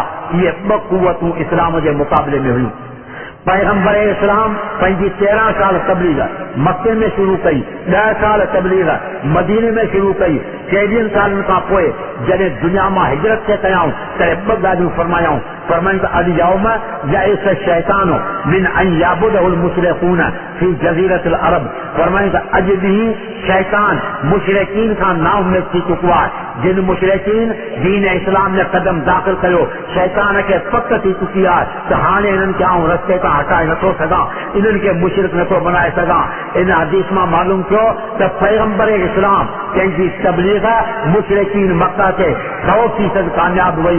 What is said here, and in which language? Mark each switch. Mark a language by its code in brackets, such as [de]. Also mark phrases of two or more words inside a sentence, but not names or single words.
[sd] इहे ॿ कुवतूं इस्लाम जे मुक़ाबले में हुयूं। पैगंबर इस्लाम पंहिंजी 13 साल तबलीग मके में शुरू कई, 10 साल तबलीग मदीने में शुरू कई। 23 सालनि खां पोइ जॾहिं दुनिया मां हिजरत थे कयाऊं त ॿ ॻाल्हियूं फरमायाऊं। फरमाइनि त [ar] اليوم يئس الشيطان من أن يعبده المشركون في جزيرة العرب. [sd] फरमाइनि त अॼु ॾींहुं शैतान मुशरिकीन खां नाउमीद थी चुको आहे। जिन मुशरिकीन दीन इस्लाम में क़दम दाख़िल कयो, शैतान खे पक थी चुकी आहे त हाणे इन्हनि खे आउं रस्ते तां हटाए नथो सघां, इन्हनि खे मुशरिक नथो बनाए सघां। इन हदीस मां मालूम थियो त पैगंबर इस्लाम कंहिंजी तबलीग मुशरिकीन मक्का ते 100% कामयाब वई।